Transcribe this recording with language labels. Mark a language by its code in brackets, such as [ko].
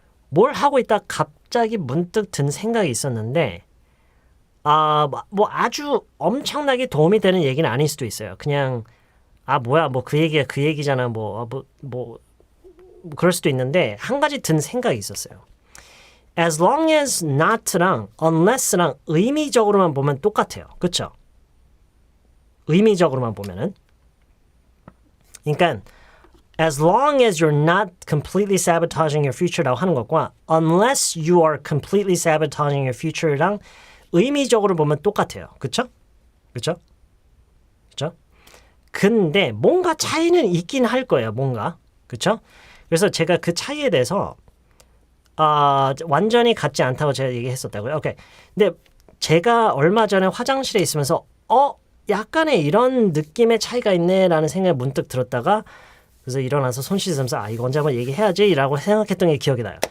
[ko] 뭘 하고 있다 갑자기 문득 든 생각이 있었는데, 뭐 아주 엄청나게 도움이 되는 얘기는 아닐 수도 있어요. 그냥 뭐야 뭐 그 얘기가 그 얘기잖아 뭐 그럴 수도 있는데 한 가지 든 생각이 있었어요. As long as not랑 unless랑 의미적으로만 보면 똑같아요. 그렇죠? 의미적으로만 보면은 그러니까 [en] as long as you're not completely sabotaging your future [ko] 라고 하는 것과 [en] unless you are completely sabotaging your future [ko] 랑 의미적으로 보면 똑같아요. 그쵸? 근데 뭔가 차이는 있긴 할 거예요. 뭔가. 그쵸? 그래서 제가 그 차이에 대해서 완전히 같지 않다고 제가 얘기했었다고요. 오케이. 근데 제가 얼마 전에 화장실에 있으면서 약간의 이런 느낌의 차이가 있네라는 생각이 문득 들었다가 그래서 일어나서 손 씻으면서 이거 언제 한번 얘기해야지 라고 생각했던 게 기억이 나요.